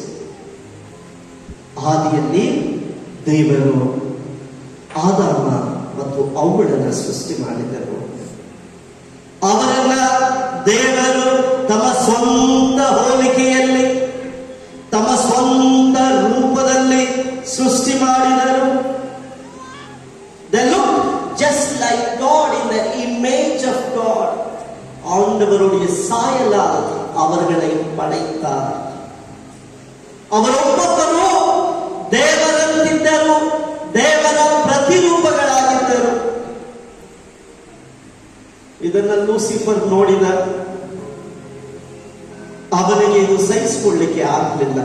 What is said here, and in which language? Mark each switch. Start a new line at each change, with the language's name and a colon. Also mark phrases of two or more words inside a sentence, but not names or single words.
Kannada: ಆದಿಯಲ್ಲಿ ದೇವರು ಆದಾಮ ಮತ್ತು ಅವ್ವಳನ್ನು ಸೃಷ್ಟಿ ಮಾಡಿದರು. ಅವರನ್ನ ದೇವರು ತಮ್ಮ ಸ್ವಂತ ಹೋಲಿಕೆಯಲ್ಲಿ, ತಮ್ಮ ಸ್ವಂತ ರೂಪದಲ್ಲಿ ಸೃಷ್ಟಿ ಮಾಡಿದರು.
English: They looked just like God, in the image of God.
Tamil: ஆண்டவருடைய சாயலால் அவர்களை படைத்தார்.
Kannada: ಅವರೊಬ್ಬೊಬ್ಬರು ದೇವರಂತಿದ್ದರು, ದೇವರ ಪ್ರತಿರೂಪಗಳಾಗಿದ್ದರು. ಇದನ್ನ ಲೂಸಿಫರ್ ನೋಡಿದ. ಅವನಿಗೆ ಇದು ಸಹಿಸಿಕೊಳ್ಳಿಕ್ಕೆ ಆಗಲಿಲ್ಲ.